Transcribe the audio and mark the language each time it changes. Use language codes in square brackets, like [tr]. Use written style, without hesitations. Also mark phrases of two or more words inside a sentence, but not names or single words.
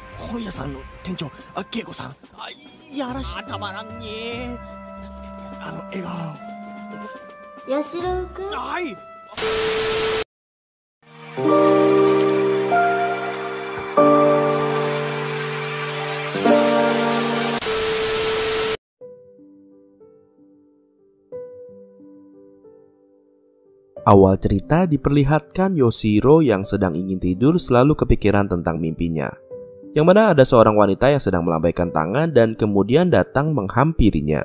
[ja] 本屋さんの店長、恵子さん。いやらしい。たまらんね。笑顔。八代くん、はい。 [id] Awal cerita diperlihatkan Yoshiro yang sedang ingin tidur selalu kepikiran tentang mimpinya, yang mana ada seorang wanita yang sedang melambaikan tangan dan kemudian datang menghampirinya.